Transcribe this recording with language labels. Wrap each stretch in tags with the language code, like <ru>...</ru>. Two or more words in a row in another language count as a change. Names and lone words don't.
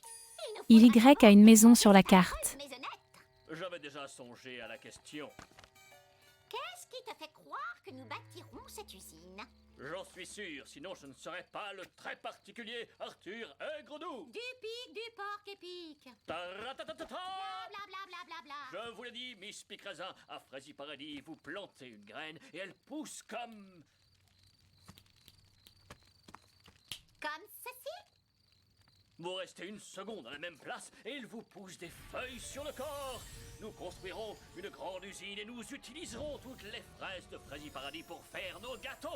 <fr>Il Y a une maison sur la carte. Maisonnette. J'avais déjà songé à la question. Qu'est-ce qui te fait croire que nous bâtirons cette usine? J'en suis sûr, sinon je ne serais pas le très particulier Arthur Aigredoux. Du pic, du porc épique. Taratatata. Bla bla bla bla bla. Je vous l'ai dit, Miss Picraisin, à Fraisy Paradis, vous plantez une graine et elle pousse comme... Comme ceci? Vous restez une seconde à la même place et il vous pousse des feuilles sur le corps. Nous construirons une grande usine et nous utiliserons toutes les fraises de Fraisy Paradis pour faire nos gâteaux.</fr>